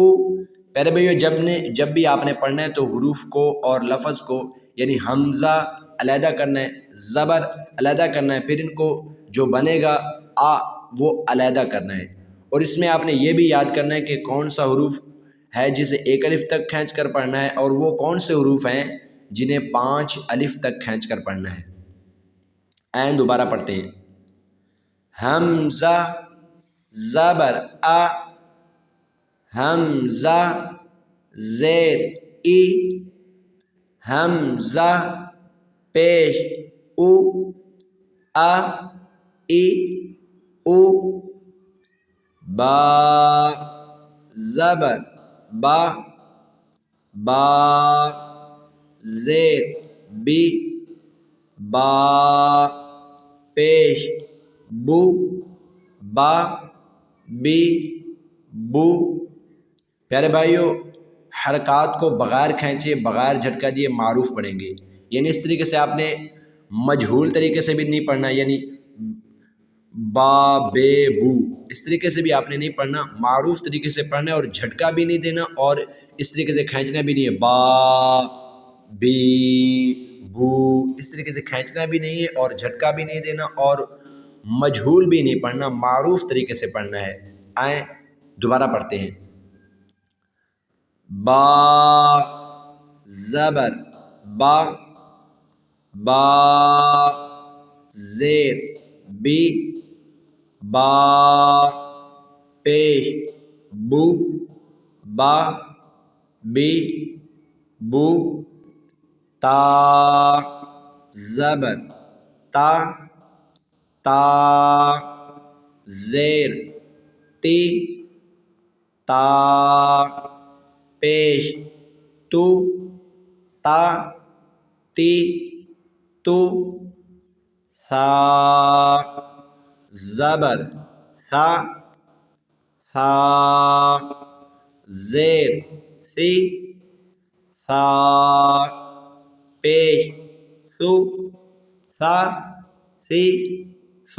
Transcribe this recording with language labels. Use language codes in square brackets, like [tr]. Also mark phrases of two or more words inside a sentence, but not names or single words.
[ur] پیارے بھائیو، جب بھی آپ نے پڑھنا ہے تو حروف کو اور لفظ کو، یعنی حمزہ علیحدہ کرنا ہے، زبر علیحدہ کرنا ہے، پھر ان کو جو بنے گا آ وہ علیحدہ کرنا ہے، اور اس میں آپ نے یہ بھی یاد کرنا ہے کہ کون سا حروف ہے جسے 1 الف تک کھینچ کر پڑھنا ہے اور وہ کون سے حروف ہیں جنہیں 5 الف تک کھینچ کر پڑھنا ہے۔ آئیں دوبارہ پڑھتے ہیں۔ حمزہ زبر ا، حمزہ زیر ای، حمزہ پیش او، ا ای او۔ با زبر با، با زیر بی، با پیش بو، با بی بو۔ پیارے بھائیو، حرکات کو بغیر کھینچے، بغیر جھٹکا دیے معروف پڑھیں گے، یعنی اس طریقے سے آپ نے مجہول طریقے سے بھی نہیں پڑھنا، یعنی با بے بو، اس طریقے سے بھی آپ نے نہیں پڑھنا، معروف طریقے سے پڑھنا ہے، اور جھٹکا بھی نہیں دینا اور اس طریقے سے کھینچنا بھی نہیں ہے، با بی بو، اس طریقے سے کھینچنا بھی نہیں ہے اور جھٹکا بھی نہیں دینا اور مجہول بھی نہیں پڑھنا، معروف طریقے سے پڑھنا ہے۔ آئیں دوبارہ پڑھتے ہیں۔ با زبر با، با زیر بی، با پیش بو با بی بو تا زبر تا تا زیر تی تا پیش تو تا تی تو ثا زبر ثا ثا زیر ثی ثا پیش ثو ثا ثی ثو۔